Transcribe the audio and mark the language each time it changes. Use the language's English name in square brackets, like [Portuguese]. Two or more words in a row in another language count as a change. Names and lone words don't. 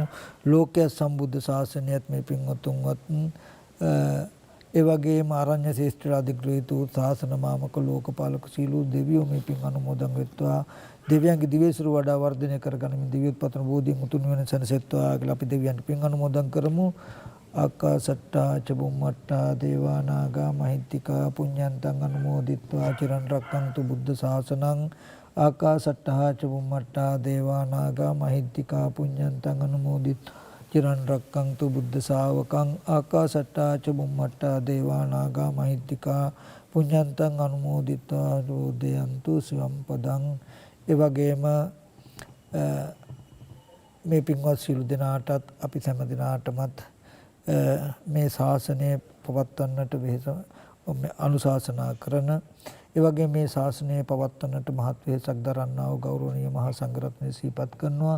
[Sinhala] ලෝකයේ සම්බුද්ධ ශාසනයත් මේ පින්වත්තුන්වත් ඒ වගේම ආරණ්‍ය ශේෂ්ත්‍ර අධිග්‍රහිත වූ ශාසන මාමක ලෝකපාලක සීලු දෙවියෝ මේ පින් අනුමෝදන් වෙත්වා. දෙවියන්ගේ දිවේසුරු වඩා වර්ධනය කරගනිමින් දිව්‍යෝත්පන්න බෝධියෙන් උතුම් නිවන සැනසෙත්වා කියලා අපි දෙවියන්ට පින් අනුමෝදන් කරමු. [Pali] ආකාසට්ටා චබුම්මට්ටා දේවා නාග මහිත්‍තිකා පුඤ්ඤන්තං අනුමෝදිත්වා චිරන් රැක්කන්තු බුද්ධ ශාසනං. ආකාසට්ටා චබුම්මට්ටා දේවා නාග මහිත්‍තිකා පුඤ්ඤන්තං අනුමෝදිත්වා චිරන් රැක්කන්තු බුද්ධ ශාවකං. ආකාසට්ටා චබුම්මට්ටා දේවා නාග මහිත්‍තිකා පුඤ්ඤන්තං අනුමෝදිත්වා රෝදයන්තු සිවම් පදං. [Sinhala] ඒ වගේම මේ පින්වත් සියලු දෙනාටත් අපි හැම දිනාටමත් මේ ශාසනය පවත්වන්නට වෙහෙස අනුශාසනා කරන ඒ වගේ මේ ශාසනය පවත්වන්නට මහත් වෙහෙසක් දරන්නා වූ ගෞරවනීය මහා සංඝරත්නය සිහිපත් කරනවා.